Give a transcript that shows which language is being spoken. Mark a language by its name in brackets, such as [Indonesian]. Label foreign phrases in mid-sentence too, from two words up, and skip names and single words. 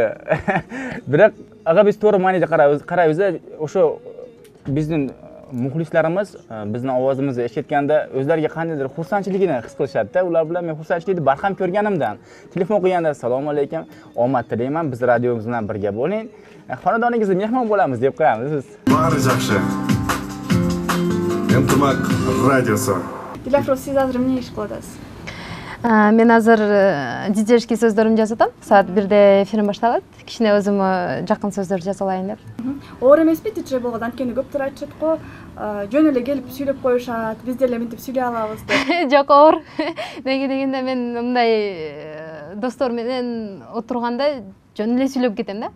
[Uzbek] Biroq aga biz to'g'ri ma'noda qaraymiz, o'sha bizning muxlislarimiz bizning ovozimizni eshitganda o'zlariga qandaydir xursandchiligini his qilishadi-da. Ular bilan men xursandchilikni barham ko'rganimdan telefon qilganda assalomu alaykum, omad tilayman, biz radiomiz bilan birga bo'ling. Xonadoningizda mehmon bo'lamiz deb qo'yamiz biz. Bari yaxshi. [Kyrgyz] Ынтымак радиосу. [Uzbek] Dilafroz, siz hozir nima ish qilyapsiz? [Kyrgyz] Мен азыр диджейский сөздөрүмдү жазып атам. Саат 1-де эфирим башталат. Кичине өзүмө жакын сөздөр жаза алайын деп. Оор эмеспи диджей болгон, анткени көптөр айтышат го, жөн эле келип сүйлөп коюшат, биз деле мынтип сүйлөй алабыз деп. Жок, оор. Неге дегенде мен мындай достор менен отурганда жөн эле сүйлөп кетем да.